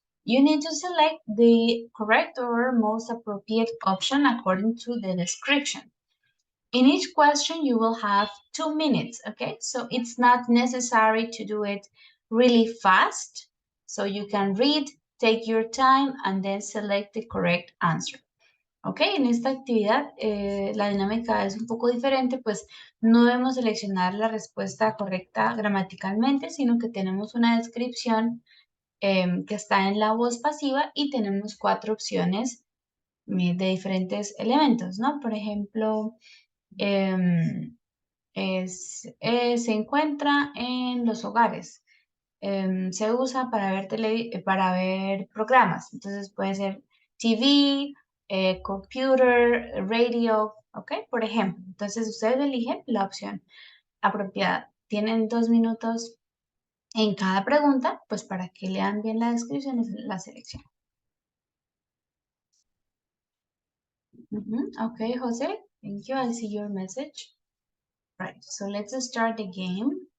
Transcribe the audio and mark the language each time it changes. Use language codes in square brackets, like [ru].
[en] You need to select the correct or most appropriate option according to the description. In each question, you will have 2 minutes, okay? So it's not necessary to do it really fast. So you can read, take your time, and then select the correct answer. [es] Ok, en esta actividad la dinámica es un poco diferente, pues no debemos seleccionar la respuesta correcta gramaticalmente, sino que tenemos una descripción que está en la voz pasiva y tenemos 4 opciones de diferentes elementos, ¿no? Por ejemplo, se encuentra en los hogares. Se usa para ver programas. Entonces puede ser TV, computer, radio, ¿ok? Por ejemplo. Entonces ustedes eligen la opción apropiada. Tienen 2 minutos en cada pregunta, pues para que lean bien la descripción y la selección. [en] Okay, Jose, thank you. I see your message. Right, so let's start the game.